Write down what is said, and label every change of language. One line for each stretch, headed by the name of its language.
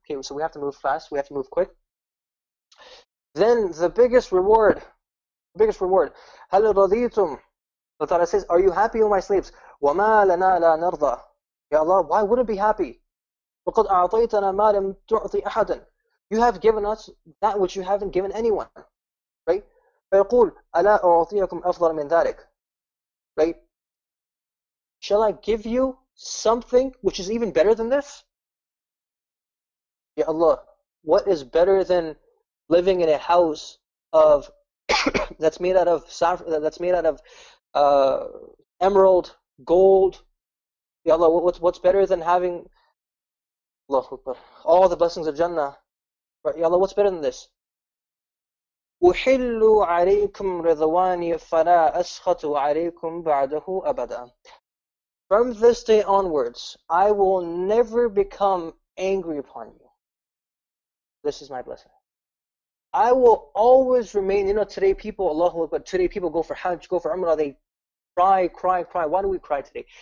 English: Okay, so we have to move fast. We have to move quick. Then the biggest reward.
Arabic: هَلْ رَضِيتُمْ.
English: Allah Ta'ala says, are you happy, O my slaves?
Arabic: وَمَا لَنَا لَا نَرْضَى.
English: Ya Allah, why wouldn't be happy?
Arabic: وَقَدْ أَعْطَيْتَنَا مَا لَمْ تُعْطِ أَحَدًا.
English: You have given us that which you haven't given anyone, right?
Arabic: فيقول ألا أعطيكم أفضل من ذلك, right?
English: Shall I give you something which is even better than this? Ya Allah, what is better than living in a house of that's made out of that's made out of uh, emerald, gold? Ya Allah, what's better than having Allahu Akbar, all the blessings of Jannah? Right? Ya Allah, what's better than this?
Arabic: أحل عليكم رضواني فلا أسخط عليكم بعده أبدا.
English: From this day onwards, I will never become angry upon you. This is my blessing. I will always remain, today people, Allahu Akbar, today people go for Hajj, go for Umrah, they cry, cry, cry. Why do we cry today?